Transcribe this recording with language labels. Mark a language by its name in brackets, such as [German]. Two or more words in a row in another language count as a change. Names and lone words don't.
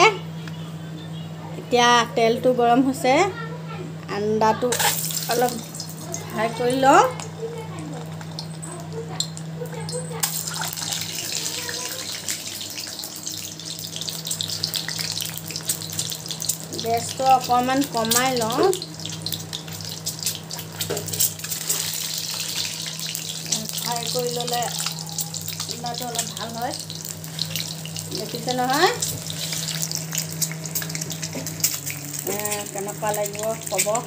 [Assamese] এতিয়া তেল টো গৰম হৈছে. আণ্ডা টো অলপ ফ্ৰাই কৰি ল'লো. গেছ টো অকমান কমাই লওঁ ফ্ৰাই কৰি ল'লে ইমানটো অলপ ভাল হয় দেখিছে নহয় কেনেকুৱা লাগিব ক'ব